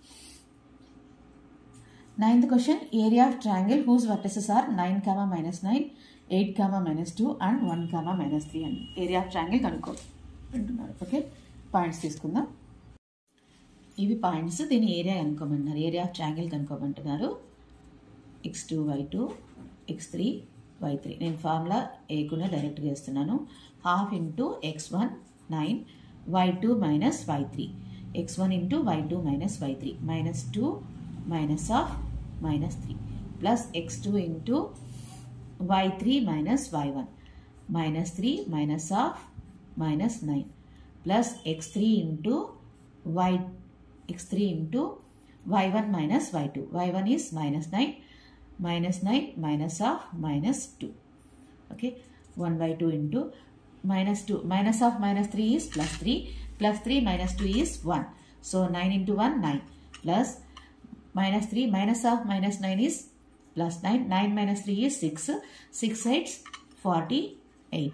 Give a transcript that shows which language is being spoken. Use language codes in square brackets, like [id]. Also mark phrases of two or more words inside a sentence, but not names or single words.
[en] 9th question, area of triangle whose vertices are 9, -9, 8, -2 and 1, -3 అని area of triangle [te] కనుక్కో అంటున్నారు. ఓకే. పాయింట్స్ తీసుకుందాం. ఇవి పాయింట్స్, దీని ఏరియా కనుక్కోమంటున్నారు. [en] area of triangle కనుక్కోమంటున్నారు. x2, y2, x3, y3. [te] నేను ఫార్ములా ఏకుండా డైరెక్ట్గా వేస్తున్నాను. [en] ½ into x1 9, y2 - y3, x1 into y2 - y3, -2 -3 plus x2 into y3 - y1, -3 -9 plus x3 into y1 -y2, y1 is -9, -2. Okay, 1/2 into -2, -3 is +3, +3 -2 is 1. So 9 into 1 9 plus -3 -9 is +9, 9 - 3 is 6, 6 8s 48.